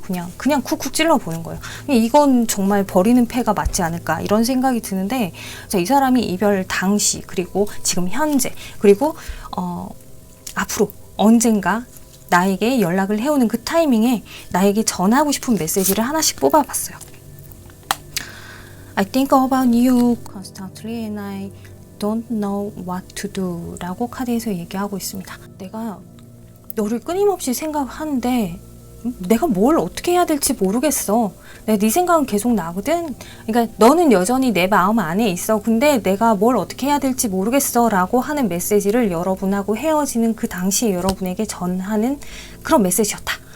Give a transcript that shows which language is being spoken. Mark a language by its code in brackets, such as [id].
[ko] 그냥 쿡쿡 찔러보는 거예요. 이건 정말 버리는 패가 맞지 않을까 이런 생각이 드는데, 자, 이 사람이 이별 당시, 그리고 지금 현재, 그리고 앞으로 언젠가 나에게 연락을 해오는 그 타이밍에 나에게 전하고 싶은 메시지를 하나씩 뽑아봤어요. [en] I think about you constantly and I don't know what to do [ko] 라고 카드에서 얘기하고 있습니다. 내가 너를 끊임없이 생각하는데 내가 뭘 어떻게 해야 될지 모르겠어. 네 생각은 계속 나거든. 그러니까 너는 여전히 내 마음 안에 있어. 근데 내가 뭘 어떻게 해야 될지 모르겠어 라고 하는 메시지를 여러분하고 헤어지는 그 당시에 여러분에게 전하는 그런 메시지였다.